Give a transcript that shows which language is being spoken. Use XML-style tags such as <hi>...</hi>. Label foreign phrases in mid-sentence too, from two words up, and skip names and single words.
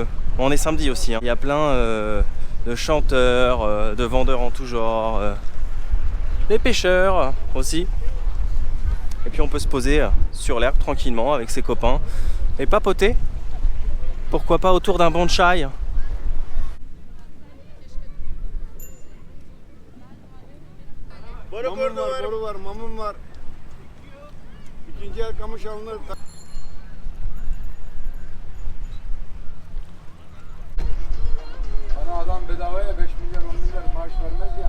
<fr>Bon, on est samedi aussi, hein. Il y a plein de chanteurs, de vendeurs en tout genre. Des pêcheurs aussi. Et puis on peut se poser sur l'herbe tranquillement avec ses copains et papoter. Pourquoi pas autour d'un bon chai.</fr> <tr>Mamun var, boru var, mamun var. İkinci el kamış alınır. Bana adam bedavaya 5 milyar 10 milyar maaş vermez ya.</tr>